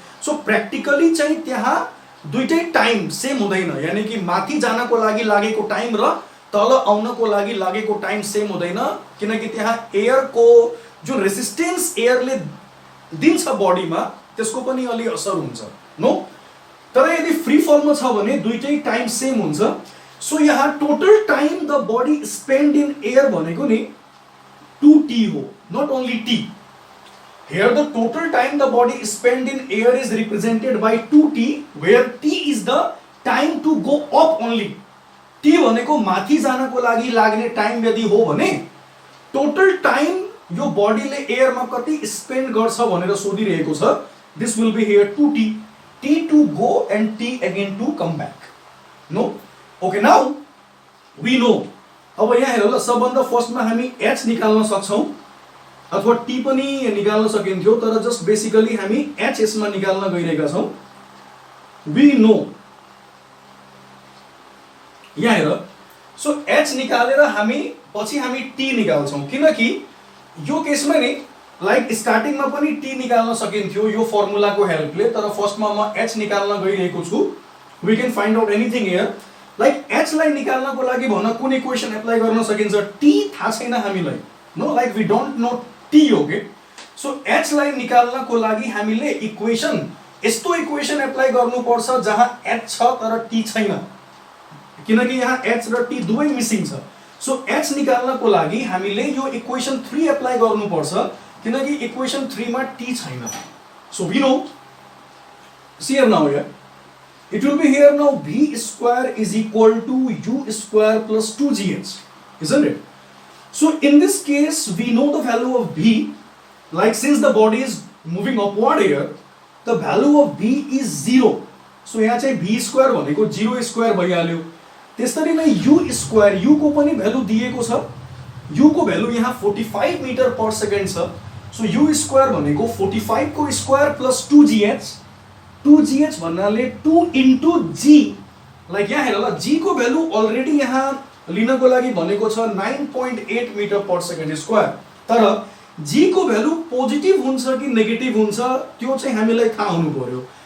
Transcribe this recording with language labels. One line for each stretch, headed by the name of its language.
Nepali: So practically चाहिँ त्यहाँ दुईटै टाइम सेम हुँदैन, यानी कि माथि जानको लागि लागेको टाइम र तल आउनको लागि लागेको टाइम सेम हुँदैन, किनकि त्यहाँ एयरको जुन रेसिस्टेन्स एयरले दिन्छ बडीमा त्यसको पनि अलि असर हुन्छ। नो, तर यदि फ्री फलमा छ भने दुईटै टाइम सेम हुन्छ। सो यहाँ total time the body spend in air भनेको नि 2t हो, not only t.
English: Here the total time the body spent in air is represented by 2t, where t is the time to go up only.
Nepali: t भनेको माथि जानको लागि लाग्ने time यदि हो भने टोटल टाइम यो बडीले एयरमा कति स्पेन्ड गर्छ भनेर सोधिरहेको छ।
English: This will be here 2t, t to go and t again to come back. No, okay, now we know.
Nepali: अब यहाँ हेर ल, सबभन्दा फर्स्टमा हामी h निकाल्न सक्छौं अथवा t पनि निकाल्न सकिन्थ्यो, तर जस्ट बेसिकली हामी h यसमा निकाल्न गइरहेका छौं। वी नो, यहाँ हेर, सो h निकालेर हामी पछि हामी t निकाल्छौं, किनकि यो केसमा नि लाइक स्टार्टिङमा पनि t निकाल्न सकिन्थ्यो यो फर्मुलाको हेल्पले, तर फर्स्टमा म h निकाल्न गइरहेको छु।
English: We can find out anything here.
Nepali: Like h लाई निकाल्नको लागि भन कुन इक्वेसन एप्लाई गर्न सकिन्छ, t थाहा छैन हामीलाई। No, like we don't know t। Okay, so h लाई निकाल्नको लागि हामीले इक्वेसन यस्तो इक्वेसन एप्लाई गर्नुपर्छ जहाँ h छ तर t छैन, किनकि यहाँ h र t दुवै मिसिङ छ। सो h निकाल्नको लागि हामीले यो इक्वेसन 3 एप्लाई गर्नुपर्छ किनकि इक्वेसन 3 मा t छैन.
English: So we know, see here now here, it will be here now v square is equal to u square plus 2gh, isn't it? So in this case we know the value of v, like since the body is moving upward here, the value of v is 0.
Nepali: So यहाँ चाहिँ v square भनेको 0 square भइहाल्यो. त्यसरी नै u square, u को पनि value दिएको छ. u को भ्यालु यहाँ 45 मीटर पर सेकेन्ड छ. So u square भनेको 45 को स्क्वायर प्लस 2gh. 2gh भन्नाले 2 into g, लाइक यहाँ हेर ल, g को भ्यालु अलरेडी यहाँ लिनको लागि भनेको छ 9.8 मीटर पर सेकेन्ड स्क्वायर. तर g को भ्यालु पोजिटिभ हुन्छ कि नेगेटिभ हुन्छ त्यो चाहिँ हामीलाई थाहा हुनु पर्यो.